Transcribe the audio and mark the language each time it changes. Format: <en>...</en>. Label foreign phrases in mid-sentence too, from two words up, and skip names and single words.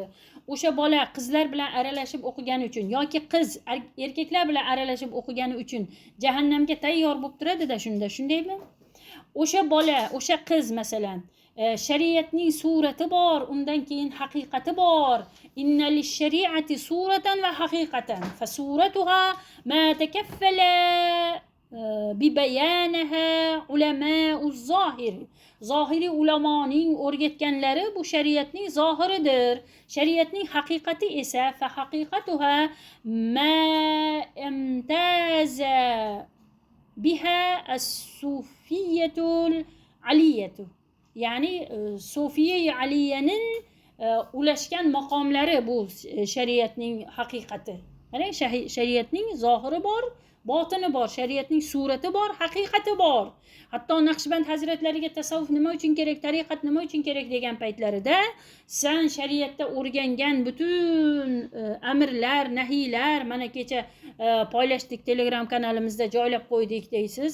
<uz>O'sha bola qizlar bilan aralashib o'qigani uchun yoki qiz erkaklar bilan aralashib o'qigani uchun jahannamga tayyor bo'lib turadi-da shundaymi? O'sha bola, o'sha qiz masalan shariatning surati bor, undan keyin haqiqati bor.</uz> <ar>إن للشريعة صورة وحقيقة. فصورتها ما تكفل ببيانها علماء الظاهر.</ar> <uz>Zohiri ulamoning o'rgatganlari bu shariatning zohiridir. Shariatning haqiqati esa</uz> <ar>فحقيقتها ما امتاز بها الصوفية العلية.</ar> <uz>Ya'ni Sofiya Aliyaning ulashgan maqomlari bu shariatning haqiqati. Mana shariatning zohiri bor, botini bor, shariatning surati bor, haqiqati bor. Hatto Naqshband hazratlariga tasavvuf nima uchun kerak, tariqat nima uchun kerak degan paytlarida sen shariatda o'rgangan butun amirlar, nahiylar, mana kecha poylashdik, Telegram kanalimizda joylab qo'ydik deysiz.</uz>